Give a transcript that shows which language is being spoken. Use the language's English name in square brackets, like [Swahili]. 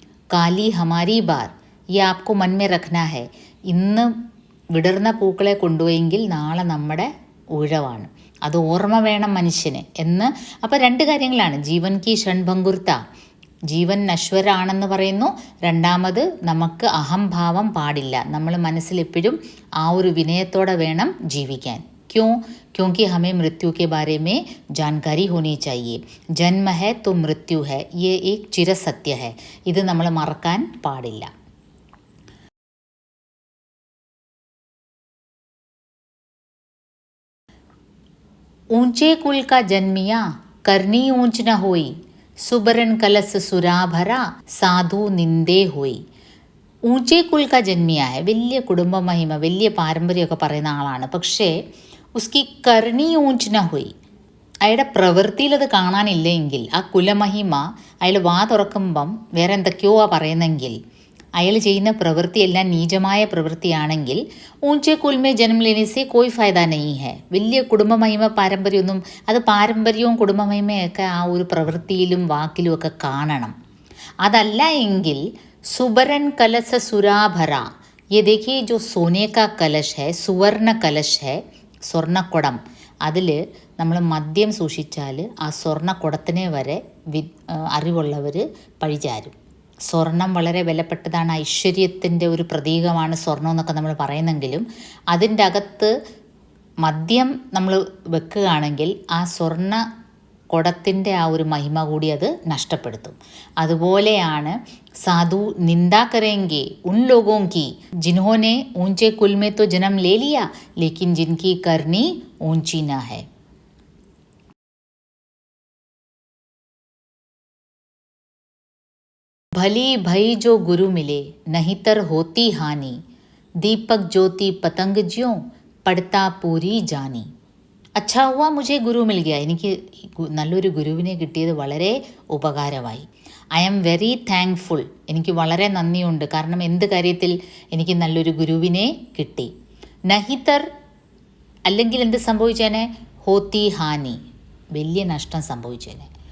[Hindi] കാലി ഹമാരി ബാർ, ഈ ആപ്കോ മൻമേ രഖ്നാ ഹെ. [Malayalam] ഇന്ന് വിടർന്ന പൂക്കളെ കൊണ്ടുപോയെങ്കിൽ നാളെ നമ്മുടെ ഉഴവാണ്, അത് ഓർമ്മ വേണം മനുഷ്യന് എന്ന്. അപ്പോൾ 2 കാര്യങ്ങളാണ്. [Hindi] ജീവൻ കി ഷൺഭങ്കുർത്ത, [Malayalam] ജീവൻ നശ്വരാണെന്ന് പറയുന്നു. രണ്ടാമത് നമുക്ക് അഹംഭാവം പാടില്ല, നമ്മൾ മനസ്സിലെപ്പോഴും ആ ഒരു വിനയത്തോടെ വേണം ജീവിക്കാൻ. [Hindi] क्योंकि हमें मृत्यु के बारे में जानकारी होनी चाहिए. जन्म है तो मृत्यु है, ये एक चिरसत्य है. [Malayalam] ഇത് നമ്മൾ മറക്കാൻ പാടില്ല. [Hindi] ऊंचे कुल का जन्मिया करनी ऊंच न होई, सुबरन कलस सुराभरा साधु निंदे होई. ഊഞ്ചേ കുൽ ക ജന്മിയായ, [Malayalam] വലിയ കുടുംബ മഹിമ, വലിയ പാരമ്പര്യമൊക്കെ പറയുന്ന ആളാണ്. പക്ഷേ [Hindi] ഉസ്കി കർണി ഊഞ്ച് ന ഹുയി, [Malayalam] അയാളുടെ പ്രവൃത്തിയിൽ അത് കാണാനില്ലെങ്കിൽ, ആ കുലമഹിമ അയാൾ വാ തുറക്കുമ്പം വേറെ എന്തൊക്കെയോ പറയുന്നെങ്കിൽ അയാൾ ചെയ്യുന്ന പ്രവൃത്തിയെല്ലാം നീചമായ പ്രവൃത്തിയാണെങ്കിൽ [Hindi] ഊഞ്ചെ കുൽമേ ജന്മ ലേനെസെ കോയി ഫായദ നഹീ ഹൈ. [Malayalam] വലിയ കുടുംബമഹിമ പാരമ്പര്യമൊന്നും, അത് പാരമ്പര്യവും കുടുംബമഹിമയൊക്കെ ആ ഒരു പ്രവൃത്തിയിലും വാക്കിലും ഒക്കെ കാണണം. അതല്ല എങ്കിൽ [Hindi] സുബരൻ കലശ സുരാഭര, ये देखिए जो सोने का कलश है, സുവർണ കലശ് है, [Malayalam] സ്വർണ്ണക്കുടം, അതിൽ നമ്മൾ മദ്യം സൂക്ഷിച്ചാൽ ആ സ്വർണ്ണക്കുടത്തിനെ വരെ അറിവുള്ളവർ പഴിചാരും. സ്വർണം വളരെ വിലപ്പെട്ടതാണ്, ഐശ്വര്യത്തിൻ്റെ ഒരു പ്രതീകമാണ് സ്വർണം എന്നൊക്കെ നമ്മൾ പറയുന്നെങ്കിലും അതിൻ്റെ അകത്ത് മദ്യം നമ്മൾ വെക്കുകയാണെങ്കിൽ ആ സ്വർണ്ണ കുടത്തിൻ്റെ ആ ഒരു മഹിമ കൂടി അത് നഷ്ടപ്പെടുത്തും. അതുപോലെയാണ് [Hindi] സാധു നിന്ദ കरेंगे उन लोगों की जिन्होंने ऊंचे कुल में तो जन्म ले लिया लेकिन जिनकी करनी ऊंची ना है. भली भई जो गुरु मिले नहीं तर होती हानि, दीपक ज्योति पतंग ज्यों पड़ता पूरी जानी. അച്ഛാ ഹുവ മുझे ഗുരു മിൽ ഗയ, [Malayalam] എനിക്ക് നല്ലൊരു ഗുരുവിനെ കിട്ടിയത് വളരെ ഉപകാരമായി. [English] I am very thankful, [Malayalam] എനിക്ക് വളരെ നന്ദിയുണ്ട്. കാരണം എന്ത് കാര്യത്തിൽ എനിക്ക് നല്ലൊരു ഗുരുവിനെ കിട്ടി. [Hindi] നഹിതർ, [Malayalam] അല്ലെങ്കിൽ എന്ത് സംഭവിച്ചേനെ, [Hindi] ഹോത്തി ഹാനി, [Malayalam] വലിയ നഷ്ടം സംഭവിച്ചേനെ.